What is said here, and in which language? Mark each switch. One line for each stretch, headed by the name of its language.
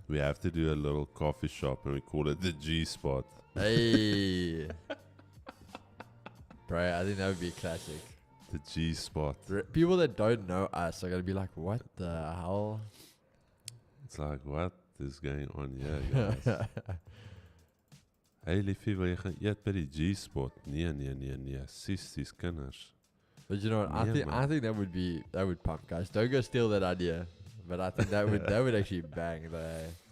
English: We have to do a little coffee shop, and we call it the G Spot. Hey. Bro, I think that would be classic. The G Spot. People that don't know us are going to be like, what the hell? It's like, what is going on here, guys?
Afrikaans: Hey, liefie, wil jy gaan eet by die G Spot? Nee. Sis kinders.
English: But you know what? I Yeah, think that would pump, guys. Don't go steal that idea. But I think that would actually bang the.